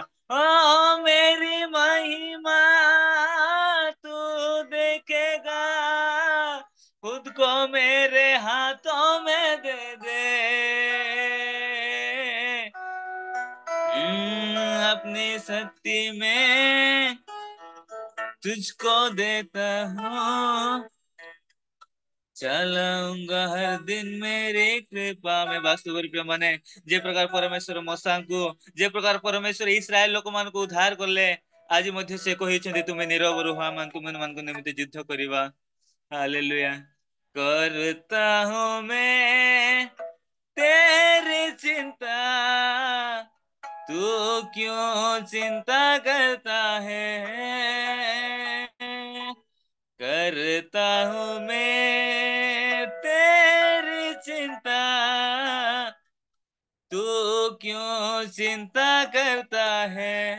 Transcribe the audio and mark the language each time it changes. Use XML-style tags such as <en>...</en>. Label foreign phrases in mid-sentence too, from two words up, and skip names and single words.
<hi>ओ मेरी महिमा तू देखेगा, खुद को मेरे हाथों में दे दे, अपनी शक्ति में तुझको देता हूँ, चलाऊंगा हर दिन मेरी कृपा में।</hi> <or>ବାସ୍ତବ ରୂପେ ମାନେ ଯେ ପ୍ରକାର ପରମେଶ୍ୱର ମଶାଙ୍କୁ, ଯେ ପ୍ରକାର ପରମେଶ୍ୱର ଇସ୍ରାଏଲ ଲୋକମାନଙ୍କୁ ଉଦ୍ଧାର କଲେ, ଆଜି ମଧ୍ୟ ସେ କହିଛନ୍ତି ତୁମେ ନୀରବ ରୁହ, ଆମେ ତୁମମାନଙ୍କ ନିମିତ୍ତ ଯୁଦ୍ଧ କରିବା।</or> <hi>हालेलुया। करता हूँ मैं तेरी चिंता, तू क्यों चिंता करता है, करता हूँ मैं तेरी चिंता, तू क्यों चिंता करता है,</hi>